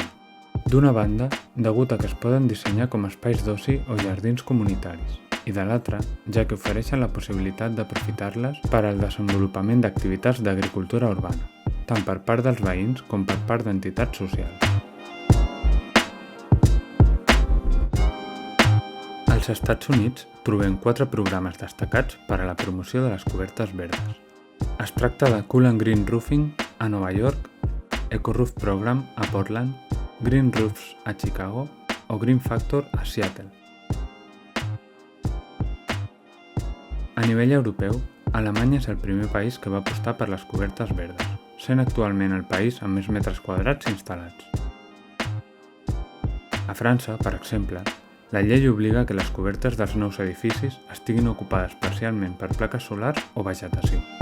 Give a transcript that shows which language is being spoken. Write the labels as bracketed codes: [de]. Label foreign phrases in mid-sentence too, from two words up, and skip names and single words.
[ca] D'una banda, degut a que es poden dissenyar com espais d'oci o jardins comunitaris, i de l'altra, ja que ofereixen la possibilitat d'aprofitar-les per al desenvolupament d'activitats d'agricultura urbana, tant per part dels veïns com per part d'entitats socials. Als Estats Units trobem 4 programes destacats per a la promoció de les cobertes verdes. Es tracta de Cool and Green Roofing a Nova York, Eco Roof Program a Portland, Green Roofs a Chicago o Green Factor a Seattle. A nivell europeu, Alemanya és el primer país que va apostar per les cobertes verdes, sent actualment el país amb més metres quadrats instal·lats. A França, per exemple, la llei obliga que les cobertes dels nous edificis estiguin ocupades parcialment per plaques solars o vegetació.